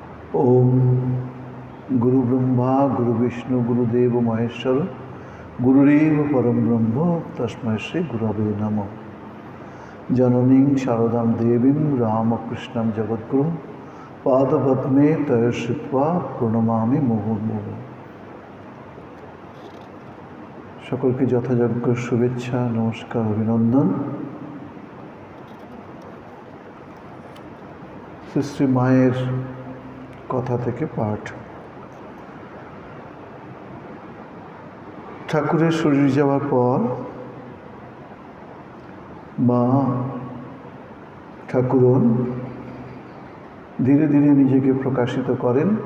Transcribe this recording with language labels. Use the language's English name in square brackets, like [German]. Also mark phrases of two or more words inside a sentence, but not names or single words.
[Sanskrit] ओम गुरु ब्रह्मा गुरु विष्णु गुरुदेव महेश्वर गुरुरेव परम ब्रह्म तस्मै श्री गुरवे नमः। जननीं शारदां देवीं रामकृष्णं जगद्गुरुं पादपद्मे तयश्रित्वा प्रणमामि मुहुर्मुहुः। [Bangla] সকলকে যথাযোগ্য শুভেচ্ছা, নমস্কার, অভিনন্দন। শ্রী মায়ের কথা থেকে পাঠ। ঠাকুরের শরীর যাওয়ার পর মা ঠাকুরন ধীরে ধীরে নিজেকে প্রকাশিত করেন।